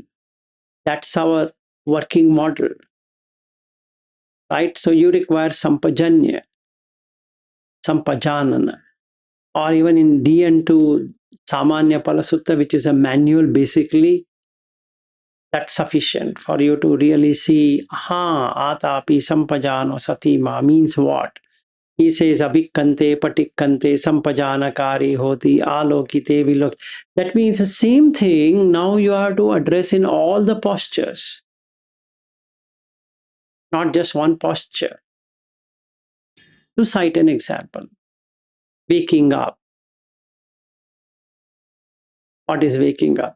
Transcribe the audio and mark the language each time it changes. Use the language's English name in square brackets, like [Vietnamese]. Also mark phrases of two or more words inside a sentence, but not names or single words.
[English] That's our working model, right? So you require Sampajanya, Sampajanana, or even in DN2, Samanya Pala Sutta, which is a manual basically, that's sufficient for you to really see, [Pali] atapi sampajano satima [English] means what? He says, [Pali] abhikkante, patikkante, sampajanakari hoti, alokite, vilok. [English] That means the same thing now you have to address in all the postures, not just one posture. To cite an example, waking up. What is waking up?